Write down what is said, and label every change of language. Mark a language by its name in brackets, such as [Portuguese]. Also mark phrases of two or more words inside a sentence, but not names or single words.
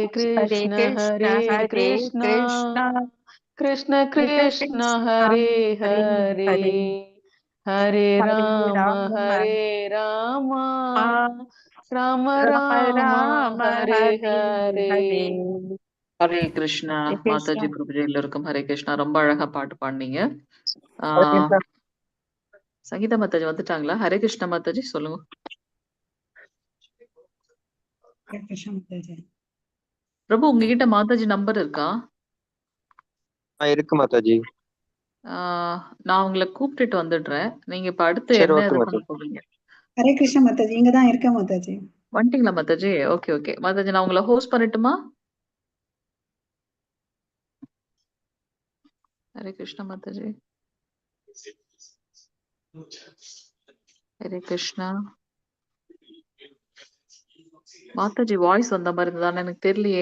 [Sanskrit] हरे कृष्ण कृष्ण कृष्ण कृष्ण कृष्ण कृष्ण कृष्ण हरे हरे हरे हरे हरे हरे राम राम राम राम राम राम राम हरे हरे हरे हरे [Tamil] ஹரே கிருஷ்ணா [Sanskrit] हरे कृष्ण [Tamil] மாதாஜி பிரபுஜி எல்லாருக்கும் ஹரே கிருஷ்ணா ரொம்ப அழகா பாட்டு பாடுனீங்க [Sanskrit] हरे [Tamil] ஆஹ் சங்கீதா மாதாஜி வந்துட்டாங்களா? ஹரே கிருஷ்ணா மாதாஜி சொல்லுங்க. [Sanskrit] कृष्ण [Tamil] பிரபு உங்ககிட்ட மாதாஜி நம்பர் இருக்கா? இருக்கு மாதாஜி. நான் உங்களை கூப்பிட்டுட்டு வந்துடுறேன். நீங்க இப்ப அடுத்து சரி, என்ன ஓகே இது பண்ண மாதாஜி. போறீங்க? हरे कृष्ण माताजी இங்க தான் இருக்கேன் மாதாஜி. வந்துட்டீங்களா மாதாஜி? ஓகே ஓகே மாதாஜி, நான் உங்களை ஹோஸ்ட் பண்ணட்டுமா? ஹரே கிருஷ்ணா மாதாஜி. ஹரே கிருஷ்ணா மாதாஜி, வாய்ஸ் வந்த மாதிரி இருந்ததான்னு எனக்கு தெரியலையே.